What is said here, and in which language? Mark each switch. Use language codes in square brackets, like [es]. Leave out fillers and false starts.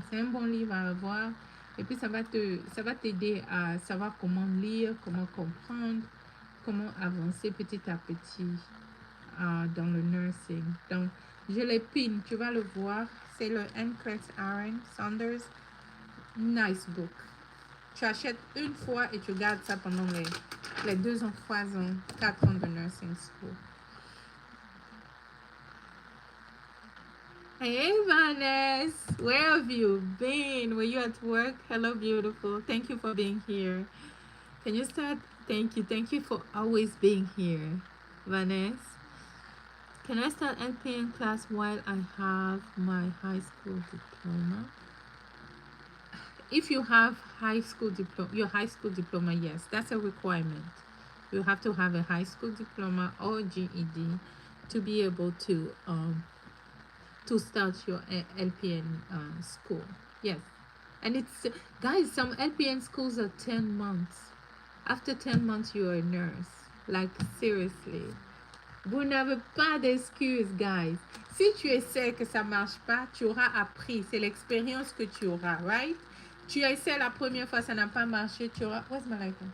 [fr] C'est un bon livre à avoir. Et puis, ça va t'aider à savoir comment lire, comment comprendre, comment avancer petit à petit dans le nursing. Donc, Je les pin, tu vas le voir. C'est le NCLEX Aaron Saunders. [en] Nice book. [fr] Tu achètes une fois et tu gardes ça pendant les 2 ans, 3 ans, 4 ans de nursing school. [en] Hey, Vanessa, where have you been? Were you at work? Hello, beautiful. Thank you for being here. Can you start? Thank you. Thank you for always being here, Vanessa. Can I start LPN class while I have my high school diploma? If you have high school diploma, your high school diploma, yes, that's a requirement. You have to have a high school diploma or GED to be able to start your LPN school. Yes, and it's guys, some LPN schools are 10 months. After 10 months, you are a nurse. Like seriously, [fr] vous n'avez pas d'excuses, guys. Si tu essaies que ça marche pas, tu auras appris. C'est l'expérience que tu auras, right? Tu essaies la première fois, ça n'a pas marché, tu auras. [en] Where's my life?